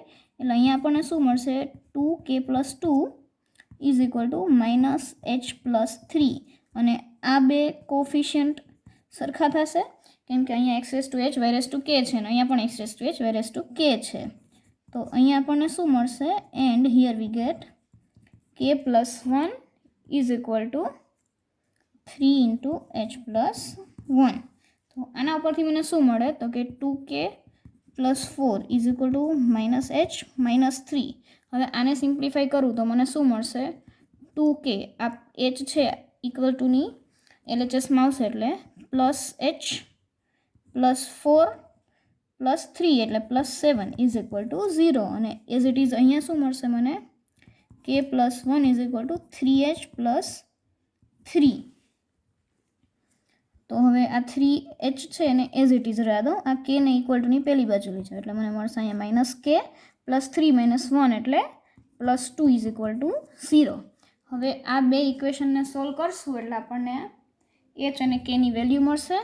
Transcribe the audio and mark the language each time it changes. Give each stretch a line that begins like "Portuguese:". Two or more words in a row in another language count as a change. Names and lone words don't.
Gujarati: એટલે અહીંયા આપણને શું મળશે
English: 2k plus 2 is equal to minus h plus 3
Gujarati: અને આ બે કોફિશિયન્ટ સરખા થશે કેમ કે અહીંયા
English: x raise to h y raise to k
Gujarati: છે અને અહીંયા પણ
English: x raise to h y raise to k
Gujarati: છે. તો અહીંયા આપણને શું મળશે
English: and here we get k plus 1 is equal to 3 into h plus 1.
Gujarati: તો આના ઉપરથી મને શું મળે તો કે
English: 2k plus 4 is equal to minus h minus 3.
Gujarati: હવે આને સિમ્પ્લિફાઈ કરું તો મને શું મળશે 2k આ h છે
English: equal toની
Gujarati: LHSમાં આવશે એટલે
English: plus h plus 4 plus 3
Gujarati: એટલે
English: plus 7 is equal to 0
Gujarati: અને
English: as it is
Gujarati: અહીંયા શું મળશે મને
English: k plus 1 is equal to 3h plus 3.
Gujarati: તો હવે આ 3h છે એને
English: as it is
Gujarati: રહેવા દો. આ k ને
English: equal toની
Gujarati: પહેલી બાજુ લઈ જાઓ એટલે મને મળશે અહીંયા
English: minus k plus 3 minus 1
Gujarati: એટલે
English: plus 2 is equal to 0.
Gujarati: હવે આ બે ઇક્વેશનને સોલ્વ કરશું એટલે આપણને h અને k ની વેલ્યુ મળશે.